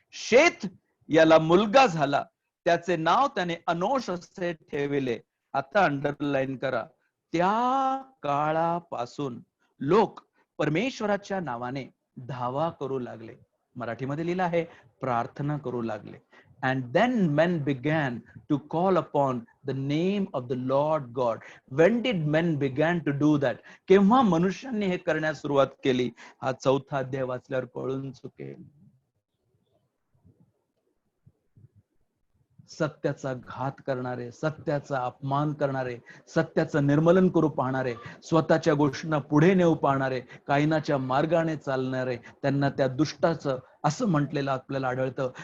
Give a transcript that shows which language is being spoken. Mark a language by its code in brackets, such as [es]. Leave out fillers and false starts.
[mr] शेत याला मुलगा झाला, त्याचे नाव त्याने अनोश असे ठेविले. आता अंडरलाईन करा. त्या काळापासून लोक परमेश्वराच्या नावाने धावा करू लागले. मराठीमध्ये लिहिलं आहे, प्रार्थना करू लागले. [en] And then men began to call upon the name of the Lord God. When did men began to do that? [mr] केव्हा मनुष्यांनी हे करण्यास सुरुवात केली? हा 4था अध्याय वाचल्यावर कळून चुकेल. सत्याचा घात करणारे, सत्याचा अपमान करणारे, सत्याचं निर्मलन करू पाहणारे, स्वतःच्या गोष्टींना पुढे नेऊ पाहणारे, कायनाच्या मार्गाने चालणारे, त्यांना त्या दुष्टाचं असं म्हटलेलं आपल्याला आढळतं.